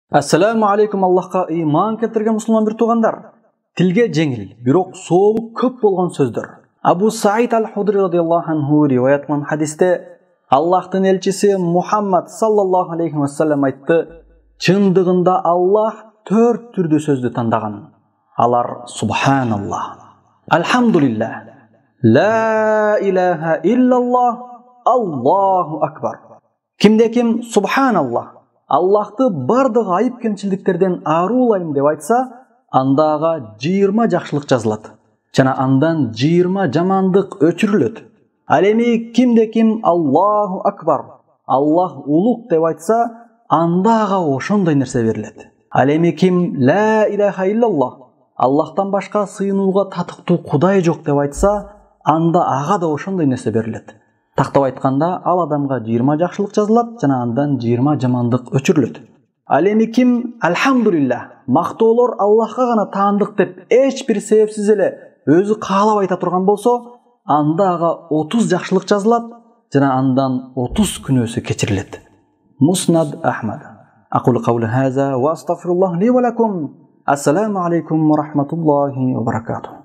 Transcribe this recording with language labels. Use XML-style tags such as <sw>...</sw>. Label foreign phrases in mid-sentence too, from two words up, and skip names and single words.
<ar>السلام عليكم,</ar> <kk>Аллахқа иман келтірген мұсылман бір туғандар. Тілге жеңіл, бирок соолу көп болған сөздер.</kk> <ky>Абу Саид аль-Худри</ky> <ar>رضي الله عنه</ar> <ky>риваят кылган хадисте Аллахтың элчиси Мухаммад</ky> <ar>صلى الله عليه وسلم</ar> <ky>айтты: чындыгында Аллах 4 түрдө сөздү тандаган.</ky> <ar>Алар سبحان الله، الحمد لله، لا إله إلا الله، الله أكبر.</ar> <ky>Кимде ким субханаллах, Аллахты бардык айып кемчилдиктерден арулайм деп айтса, андага 20 жакшылык жазылат. Жана андан 20 жамандык өчүрүлөт. Ал эми кимде ким</ky> <ar>الله أكبر,</ar> <ky>Аллах улук деп айтса, андага ошондой нерсе берилет. Ал эми ким</ky> <ar>لا إله إلا الله,</ar> <ky>Аллахтан башка сыйынууга татыктуу Кудай жок деп айтса, анда ага да ошондой нерсе берилет. Тактап айтканда, ал адамга 20 жакшылык жазылат, жана андан 20 жамандык өчүрүлөт. Ал эми ким альхамдулиллах, мактоолор Аллахка гана таандык деп эч бир себепсиз эле өзү каалап айта турган болсо, анда ага 30 жакшылык жазылат, жана андан 30 күнөөсү кечирилет. Муснад Ахмад.</ky> <ar>أقول قولي هذا وأستغفر الله لي ولكم. السلام عليكم ورحمة الله وبركاته.</ar>